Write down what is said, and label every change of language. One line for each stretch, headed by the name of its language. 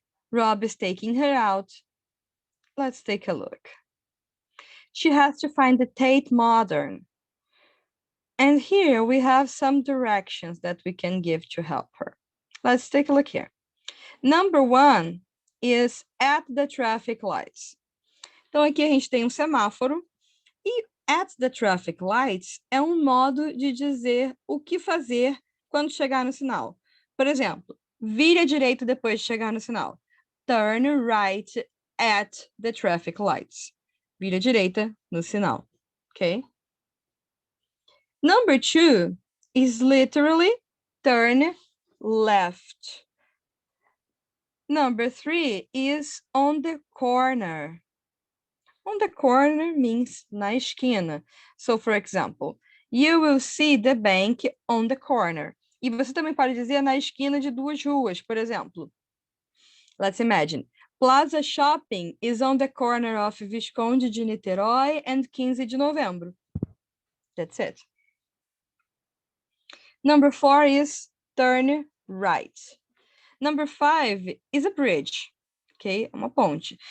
English: Rob is taking her out. Let's take a look. She has to find the Tate Modern. And here we have some directions that we can give to help her. Let's take a look here. Number 1 is at the traffic lights.
Portuguese: Então aqui a gente tem um semáforo e at the traffic lights é um modo de dizer o que fazer quando chegar no sinal. Por exemplo, vire à direita depois de chegar no sinal.
English: Turn right at the traffic lights.
Portuguese: Vire à direita no sinal, okay?
English: Number 2 is literally turn left. Number 3 is on the corner. On the corner means na esquina. So, for example, you will see the bank on the corner.
Portuguese: E você também pode dizer na esquina de duas ruas, por exemplo.
English: Let's imagine. Plaza Shopping is on the corner of Visconde de Niterói and 15 de Novembro. That's it. Number 4 is turn right. Number 5 is a bridge. Okay, uma ponte.